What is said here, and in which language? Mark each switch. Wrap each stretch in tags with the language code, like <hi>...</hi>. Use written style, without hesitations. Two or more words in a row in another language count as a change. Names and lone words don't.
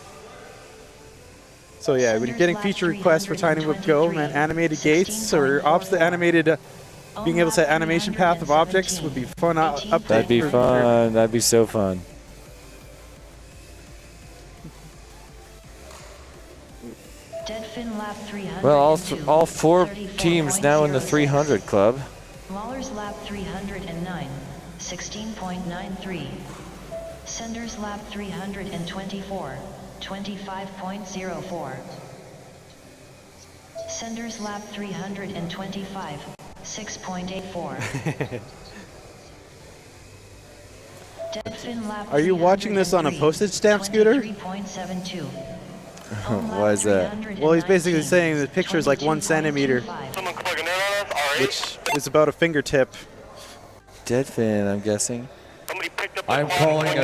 <en>So yeah, when you're getting feature requests for Tiny Whoop Go, man, animated gates or animated, being able to set animation path of objects would be fun. Update. That'd be fun. That'd be so fun. Well, all four teams now in the 300 club. Lawler's lap 309, 16.93. Senders lap 324, 25.04. Senders lap 325, 6.84. Deadfin lap Are you watching this on a postage stamp scooter? 23.72. Why is that? Well, he's basically saying the picture is like 1 centimeter, Someone clicking in on us, R8. which is about a fingertip. Deadfin, I'm guessing. Somebody picked up the I'm quad calling a</en>